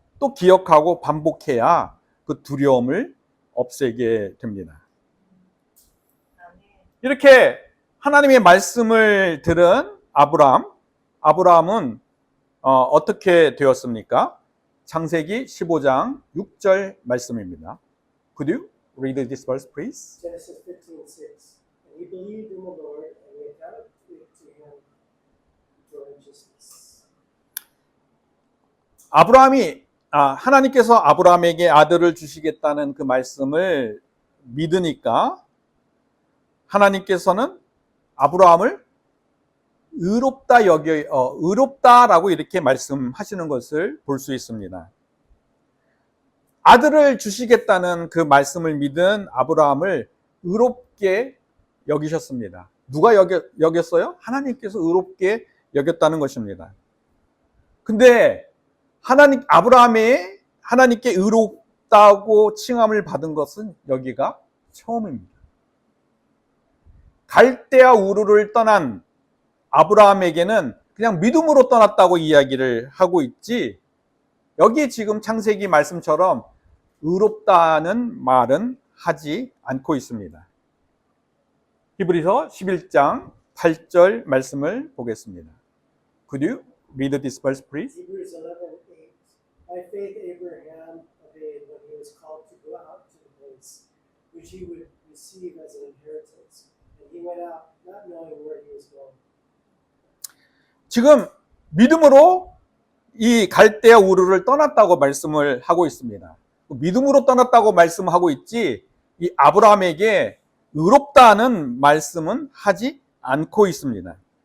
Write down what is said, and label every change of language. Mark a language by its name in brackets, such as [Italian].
[Korean] 또 기억하고 반복해야 그 두려움을 없애게 됩니다. 이렇게 하나님의 말씀을 들은 아브라함은 어떻게 되었습니까? 창세기 15장 6절 말씀입니다. [English] Could you read this verse, please? Genesis 15:6. And he believed in the Lord, and he accounted it to him for righteousness. [Korean] 하나님께서 아브라함에게 아들을 주시겠다는 그 말씀을 믿으니까 하나님께서는 아브라함을 의롭다라고 이렇게 말씀하시는 것을 볼 수 있습니다. 아들을 주시겠다는 그 말씀을 믿은 아브라함을 의롭게 여기셨습니다. 누가 여겼어요? 하나님께서 의롭게 여겼다는 것입니다. 근데 하나님께 의롭다고 칭함을 받은 것은 여기가 처음입니다. 갈대아 우르를 떠난 아브라함에게는 그냥 믿음으로 떠났다고 이야기를 하고 있지, 여기 지금 창세기 말씀처럼 의롭다는 말은 하지 않고 있습니다. 히브리서 11장 8절 말씀을 보겠습니다. [English] Could you read this verse, please? Hebrews 11:8. By faith Abraham obeyed when he was called to go out to the place which he would receive as an inheritance. And he went out not knowing where he was going. [Korean] 지금 믿음으로 이 갈대아 우르를 떠났다고 말씀을 하고 있습니다. 믿음으로 떠났다고 말씀하고 있지, 이 아브라함에게 의롭다는 말씀은 하지 않고 있습니다.